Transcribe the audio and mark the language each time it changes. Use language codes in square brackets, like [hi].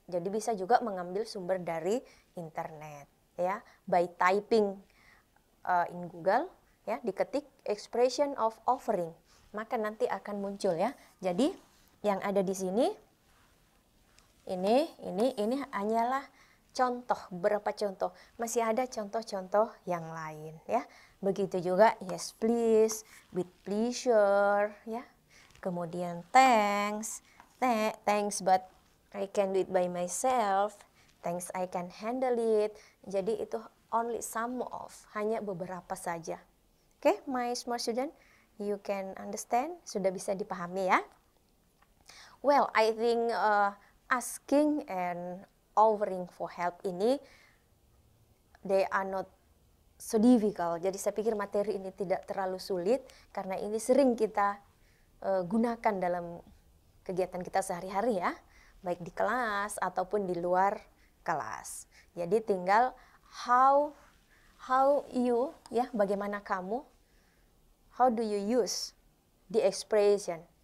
[id] Jadi bisa juga mengambil sumber dari internet, ya, [en] by typing in Google, [id] ya, diketik expression of offering, maka nanti akan muncul, ya. Jadi yang ada di sini ini hanyalah contoh, beberapa contoh. Masih ada contoh-contoh yang lain, ya. [en] Begitu juga yes please, with pleasure, ya. Kemudian thanks, thanks but I can do it by myself, thanks I can handle it. [id] Jadi itu only some of, hanya beberapa saja. [en] Oke, my smart student, you can understand, [id] sudah bisa dipahami, [en] ya. Well, I think asking and offering for help ini, they are not so difficult. [id] Jadi saya pikir materi ini tidak terlalu sulit, karena ini sering kita gunakan dalam kegiatan kita sehari-hari, ya, baik di kelas ataupun di luar kelas. [en] Jadi tinggal how you, ya, [id] bagaimana kamu, [en] how do you use the expression.